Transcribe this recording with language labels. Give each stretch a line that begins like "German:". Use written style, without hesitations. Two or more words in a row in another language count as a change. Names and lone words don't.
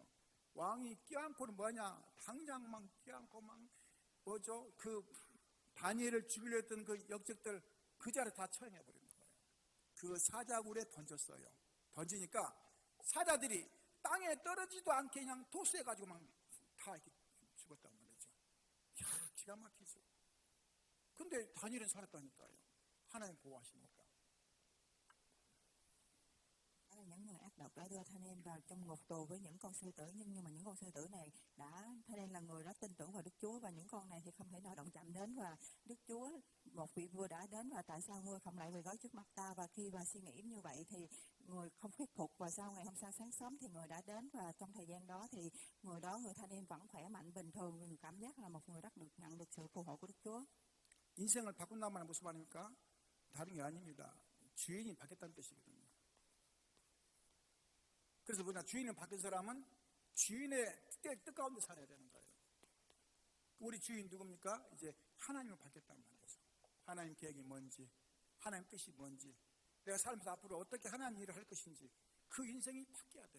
Korean: 왕이 껴안고는 당장 막 껴안고 그 다니엘을 죽이려 했던 그 역적들 그 자리에 다 처형해버린 거예요. 그 사자굴에 던졌어요. 던지니까 사자들이 땅에 떨어지도 않게 그냥 토스해가지고 다 이렇게 죽었단 말이죠. 기가 막히죠. 근데 다니엘은 살았다니까요. 하나님 보호하시니까.
Vietnamese: Những người ác độc đã đưa Daniel vào trong ngục tù với những con sư tử, nhưng mà những con sư tử này Daniel là người đã tin tưởng vào Đức Chúa, và những con này thì không thể nào động chạm đến. Và Đức Chúa, một vị vua đã đến, và tại sao ngươi không lại quỳ gối trước mặt ta? Và khi bà suy nghĩ như vậy thì người không thuyết phục, và sau ngày hôm sau sáng sớm thì người đã đến, và trong thời gian đó thì người Daniel vẫn khỏe mạnh bình thường, người cảm giác là một người nhận được sự phù hộ của Đức Chúa.
Korean: 인생을 바꾼다는 말은 무슨 말입니까? 다른 게 아닙니다. 주인이 바뀌었다는 뜻이거든요. 그래서 주인이 바뀐 사람은 주인의 뜻 가운데 살아야 되는 거예요. 우리 주인 누굽니까? 이제 하나님을 바뀌었단 말이죠. 하나님 계획이 뭔지, 하나님 뜻이 뭔지, 내가 살면서 앞으로 어떻게 하나님 일을 할 것인지, 그 인생이 바뀌어야 돼요.